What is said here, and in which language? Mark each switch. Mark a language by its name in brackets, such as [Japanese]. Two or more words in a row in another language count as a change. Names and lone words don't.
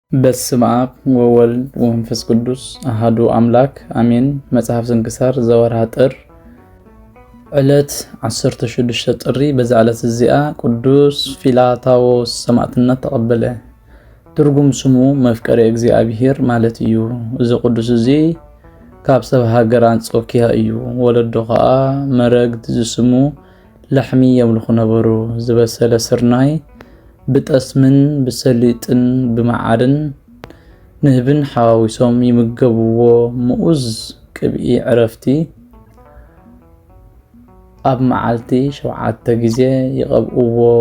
[Geez] በስመ አብ ወወልድ ወመንፈስ ቅዱስ አሐዱ አምላክ አሜን። መጽሐፍ ስንክሳር ዘወርኃ ጥር ዕለት 16 [Tigrinya] ጥሪ። በዛ ዕለት እዚኣ ቅዱስ ፊላታዎስ ሰማዕትነት ተቀበለ። ትርጉም ስሙ መፍቀሪ እግዚአብሔር ማለት እዩ። እዚ ቅዱስ እዚ ካብ ሰብ ሃገር አንጾኪያ እዩ። ወለዶ ከዓ መረግድ ዝስሙ ላሕሚ የምልኹ ነበሩ። ዝበሰለ ስርናይ ብጠስምን ብሰሊጥን ብመዓርን ንህብን ሓዋዊሶም ይምገብዎ። ምኡዝ ቅብኢ ዕረፍቲ ኣብ መዓልቲ 7 ግዜ ይቐብእዎ።